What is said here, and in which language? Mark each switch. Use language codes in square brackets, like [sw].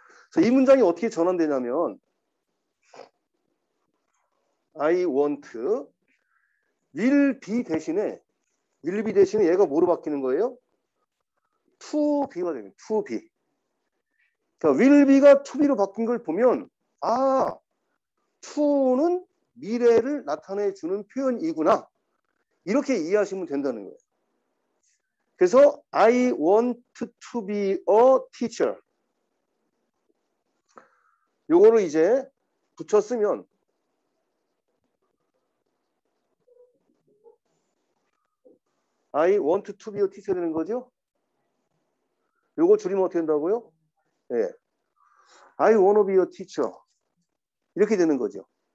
[ko] 그래서 이 문장이 어떻게 전환되냐면 [en] I want will be [ko] 대신에 얘가 뭐로 바뀌는 거예요? to be가 됩니다. to be. 그러니까 will be가 to be로 바뀐 걸 보면 to는 미래를 나타내 주는 표현이구나. 이렇게 이해하시면 된다는 거예요. [en] 그래서 I want to be a teacher. [ko] 요거를 이제 붙여 쓰면 [en] I want to be a teacher [ko] 되는 거죠. 요거 줄이면 어떻게 된다고요? [en] 네. I wanna be a teacher. [ko] 이렇게 되는 거죠.